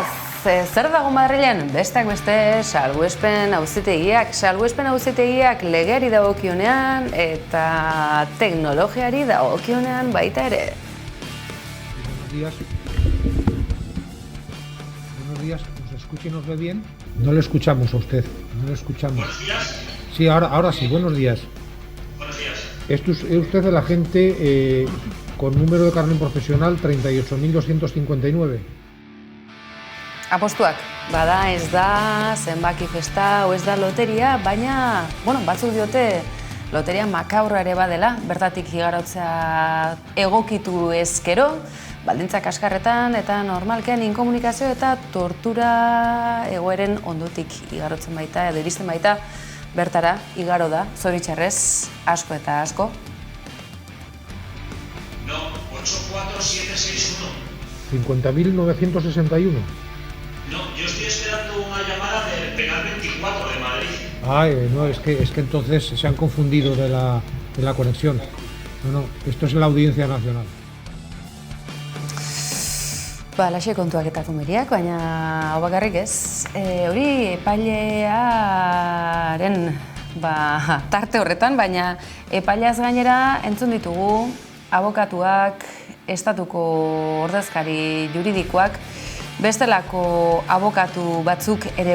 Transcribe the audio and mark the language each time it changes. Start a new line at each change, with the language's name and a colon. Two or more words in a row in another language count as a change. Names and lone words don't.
Basque: Zer dago Madrilen? Besteak beste salbuespen auzitegiak legeari dagokionean eta teknologiari dagokionean baita ere.
Spanish: Buenos días, ¿nos escucha y nos ve bien? No le escuchamos a usted, no le escuchamos. Buenos días. Sí, ahora sí, buenos días. Buenos días. ¿Es usted el agente con número de carnet profesional 38.259?
Basque: Apostuak, bada ez da zenbaki festa o ez da loteria, baina, batzuk diote loteria makaurra ere badela, bertatik igarotzea egokitu ezkero, baldintzak kaskarretan eta normalkean inkomunikazio eta tortura egoeren ondotik igarotzen baita edo iristen baita bertara igaro da, zoritxarrez, asko eta asko.
Spanish: No, 84761. 50.961. No, yo estoy esperando una llamada del penal 24 de Madrid. Ay, no, es que entonces se han confundido de la conexión. No, esto es la Audiencia Nacional.
Basque: Laxe kontuak eta komeriak, baina hau bakarrik ez. Hori epailearen tarte horretan, baina epaileaz gainera entzun ditugu abokatuak, estatuko ordezkari juridikoak, bestelako abokatu batzuk ere